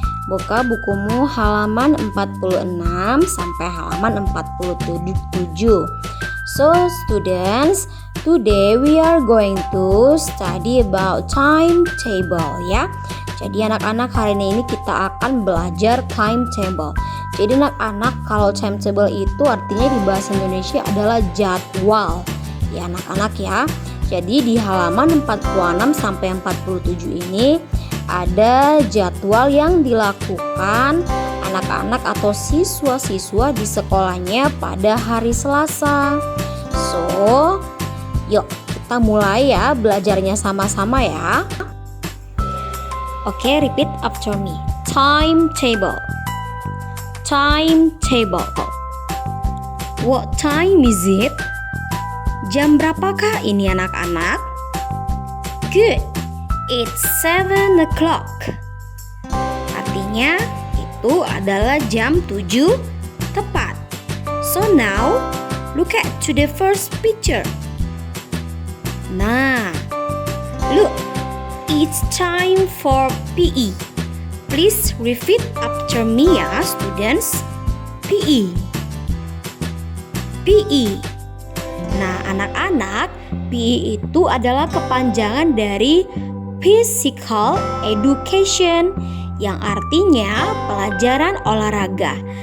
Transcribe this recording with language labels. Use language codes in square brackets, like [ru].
[id] Buka bukumu halaman 46 sampai halaman 47. [en] So students, today we are going to study about timetable ya. [id] Jadi anak-anak hari ini kita akan belajar timetable. Jadi anak-anak kalau timetable itu artinya di bahasa Indonesia adalah jadwal. Ya anak-anak ya. Jadi di halaman 46 sampai 47 ini ada jadwal yang dilakukan anak-anak atau siswa-siswa di sekolahnya pada hari Selasa. So, yuk kita mulai ya belajarnya sama-sama ya. [en] Oke, repeat after me. Timetable. Timetable. What time is it? [id] Jam berapakah ini anak-anak? Good. [en] It's 7 o'clock. [id] Artinya itu adalah jam 7 tepat. [en] So now, look at to the first picture. Nah, look. It's time for PE. Please repeat after me ya students. PE. PE. [id] Nah anak-anak, PE itu adalah kepanjangan dari Physical Education yang artinya pelajaran olahraga.